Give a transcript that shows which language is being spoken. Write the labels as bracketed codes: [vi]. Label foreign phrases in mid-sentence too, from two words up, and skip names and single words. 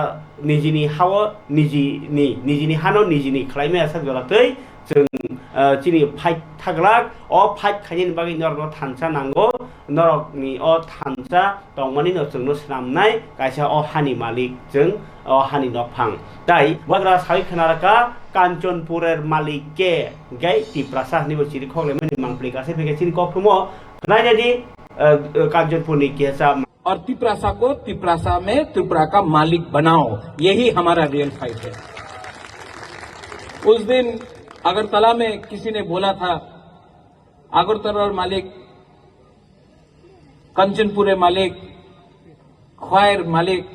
[trp] निजिनि हाव निजिनि हानो निजिनि खालायनाय आसा जरातै जों चिनि फाइट थागलाक अ फाइट खायनि बागै नरनो थानसा नांगौ नरकनि अ थानसा तंमानि नजोंनो स्नामनाय कायसा अ हानि मालिक जों अ हानि नफां ताई बोबाग्रा साइ खानारका काञ्चनपुरेर मालिक के गाय तिप्रासा निबो चिरि खगलेमनि मांप्लिकासे फेकेसिन कफुमो नायनादि काञ्चनपुरनि केसा [hi] और तिप्रासा को तिप्रासा में त्रिपुरा का मालिक बनाओ, यही हमारा [en] real fight [hi] है। उस दिन अगरतला में किसी ने बोला था अगरतला मालिक, कंचनपुर मालिक, ख्वायर मालिक।